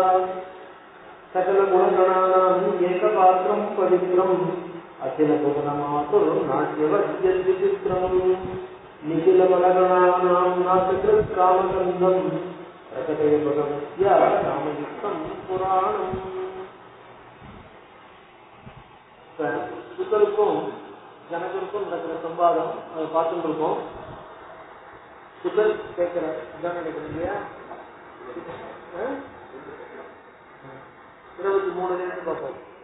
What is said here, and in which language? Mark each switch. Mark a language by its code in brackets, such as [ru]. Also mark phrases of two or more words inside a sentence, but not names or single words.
[sa] सकलगुणगणानां एकपात्रं पवित्रम् अखिलभुवनमातुर्नाट्यवद्यद्विचित्रम् निखिलबलगणानां नासकृत्कामगन्धं प्रकटय भगवत्या रामयुक्तं पुराणम्। [ta] சுத்தருக்கும் ஜனகருக்கும் நடக்கிற சம்பாதம் அதை பார்த்துட்டு இருக்கோம். சுத்தர் கேட்கிற இதான் நினைக்கிறேன் இல்லையா? 23 பார்ப்போம்.